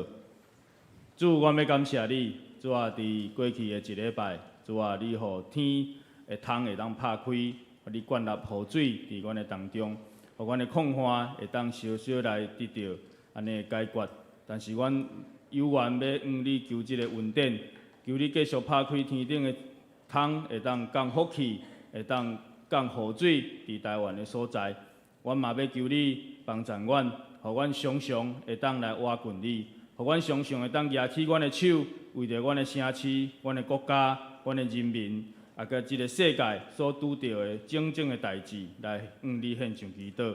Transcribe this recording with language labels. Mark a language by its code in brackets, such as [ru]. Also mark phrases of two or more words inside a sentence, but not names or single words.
[nan] 主，我要感谢你，主啊，伫过去的一礼拜，主啊，你互天的窗会当拍开，互你灌入雨水伫阮的当中，互阮的空旱会当稍稍来得到安尼的解决。但是阮有愿要向你求这个恩典，求你继续拍开天顶的窗，会当降福气，会当降雨水伫台湾的所在。阮嘛要求你帮助阮，互阮常常会当来挖近你。互阮常常会当举起阮的手，为着阮的城市、阮的国家、阮的人民，啊，甲即个世界所拄到的种种的代志，来向你献上祈祷。